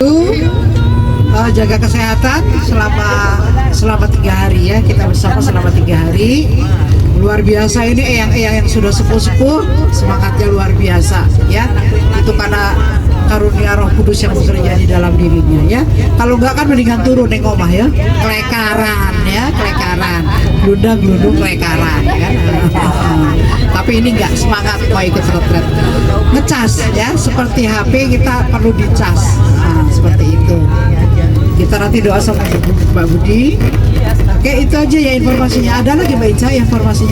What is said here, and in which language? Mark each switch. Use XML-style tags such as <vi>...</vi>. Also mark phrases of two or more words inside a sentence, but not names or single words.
<id>Jaga kesehatan selama 3 hari ya. Kita bersama selama 3 hari. Luar biasa ini eyang-eyang yang sudah sepuh-sepuh, semangatnya luar biasa ya. Itu karena karunia Roh Kudus yang bekerja di dalam dirinya ya. Kalau enggak kan mendingan turun</id> <jv>neng omah</jv> <id>ya, kelekaran ya,</id> <jv>kelekaran, glundang-glundung kelekaran kan.</jv> <id>Tapi ini enggak, semangat mau ikut retret, ngecas ya, seperti HP kita perlu dicas. Nah, seperti itu. Kita nanti doa sama Mbak Budi. Oke, itu aja ya informasinya. Ada lagi Mbak Ica informasinya?</id>